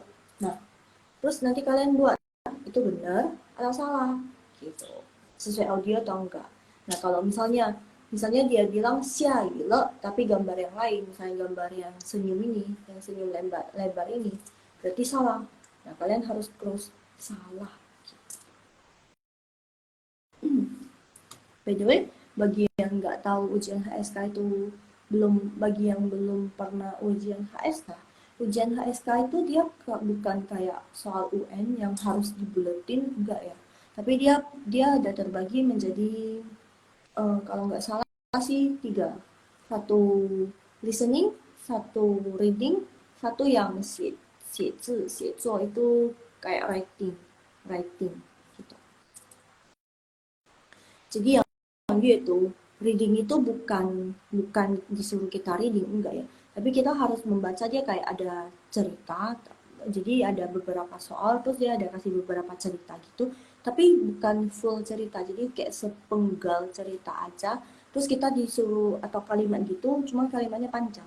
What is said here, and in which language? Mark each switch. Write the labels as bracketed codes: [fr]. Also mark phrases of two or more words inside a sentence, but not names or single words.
[id] Nah terus nanti kalian buat itu benar atau salah gitu, sesuai audio atau enggak. Nah kalau misalnya dia bilang [zh] 下雨了 [id] tapi gambar yang lain, misalnya gambar yang senyum ini, yang senyum lebar, lebar ini, berarti salah. Nah kalian harus terus salah. [en] By the way, [id] bagi yang nggak tahu ujian HSK itu, bagi yang belum pernah ujian HSK, ujian HSK itu dia bukan kayak soal UN yang harus dibuletin, enggak ya. Tapi dia ada terbagi menjadi kalau nggak salah sih 3. Satu listening, satu reading, satu yang [zh] 写字写作 [id] itu kayak writing gitu. Jadi yang itu reading itu bukan disuruh kita reading, enggak ya, tapi kita harus membaca, dia kayak ada cerita, jadi ada beberapa soal terus dia ada kasih beberapa cerita gitu, tapi bukan full cerita, jadi kayak sepenggal cerita aja, terus kita disuruh atau kalimat gitu, cuma kalimatnya panjang.